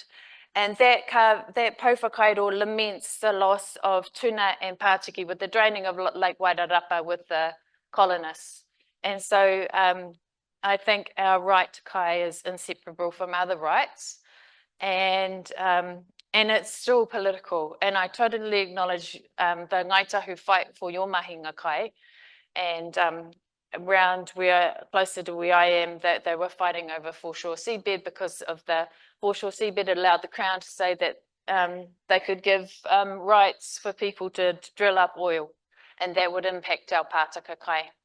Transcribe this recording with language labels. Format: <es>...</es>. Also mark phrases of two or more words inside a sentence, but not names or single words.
<en>And that Pauwhakairo laments the loss of tuna and Pātiki with the draining of Lake Wairarapa with the colonists. And so I think our right to kai is inseparable from other rights. And it's still political. And I totally acknowledge the Ngaita who fight for your</en> <mi>mahinga kai.</mi> <en>And around closer to where I am, that they were fighting over foreshore seabed because of the foreshore seabed allowed the Crown to say that they could give rights for people to drill up oil, and that would impact our</en> <mi>Pātaka kai.</mi>